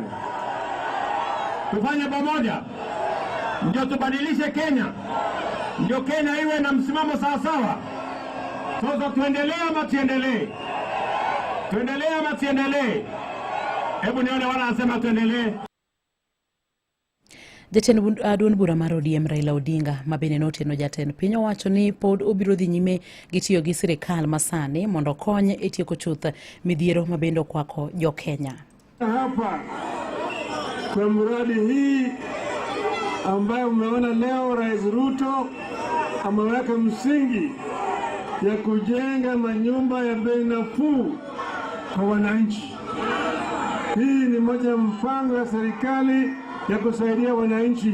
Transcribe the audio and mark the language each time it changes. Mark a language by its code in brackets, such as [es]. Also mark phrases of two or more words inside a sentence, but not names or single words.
[sw] Tufanye pamoja ndio tubadilishe Kenya, ndio Kenya iwe na msimamo sawa sawa. Sasa tuendelee ama tuendelee? Tuendelee ama tuendelee? Hebu nione wala anasema tuendelee. [luo] Jatend duond bura mar ODM Raila Odinga mabende noteno jatend piny owacho ni pod obiro dhi nyime gi tiyo gi sirikal masani mondo kony e tieko chuth midhiero mabende okwako jo Kenya. [sw] Hapa kwa mradi hii ambayo umeona leo Rais Ruto ameweka msingi ya kujenga manyumba ya bei nafuu kwa wananchi. Hii ni moja mpango ya serikali ya kusaidia wananchi.